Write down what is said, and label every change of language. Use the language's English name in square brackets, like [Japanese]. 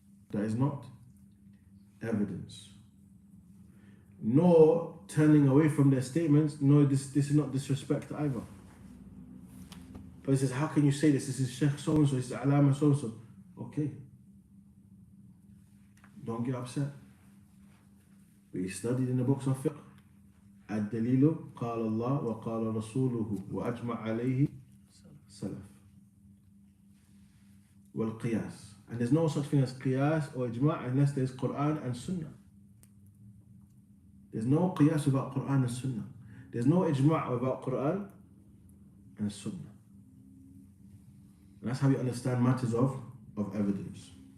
[English] That is not evidence. Nor turning away from their statements, no, this is not disrespect either. But he says, how can you say this? This is Sheikh so-and-so, this is Alama so-and-so. Okay. Don't get upset. We studied in the books of fiqh. [Arabic] الدليل قال الله وقال رسوله وأجمع عليه سلف. والقياس. [English] And there's no such thing as qiyas or ijma' unless there's Quran and Sunnah. There's no qiyas without Quran and Sunnah. There's no ijma' without Quran and Sunnah. And that's how you understand matters of evidence.